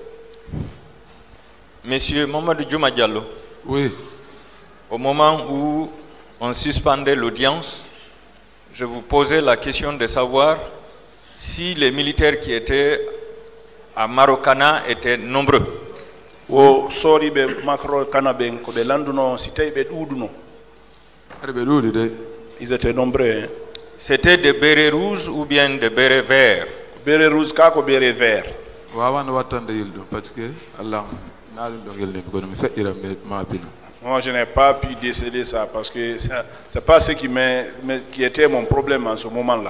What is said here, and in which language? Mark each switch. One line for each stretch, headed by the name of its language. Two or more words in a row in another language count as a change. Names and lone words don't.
French: Monsieur Mamadou Diouma Diallo. Oui. Au moment où on suspendait l'audience, je vous posais la question de savoir si les militaires qui étaient à Marokana étaient nombreux.
Fula: O sori be Marokana ben ko be landuno si tay be duduno.
French: Ils étaient nombreux. Hein? C'était des bérets rouges ou bien des bérets verts? Béret rouge kako béret vert. Moi je n'ai pas pu déceler ça parce que c'est pas ce qui était mon problème en ce moment-là.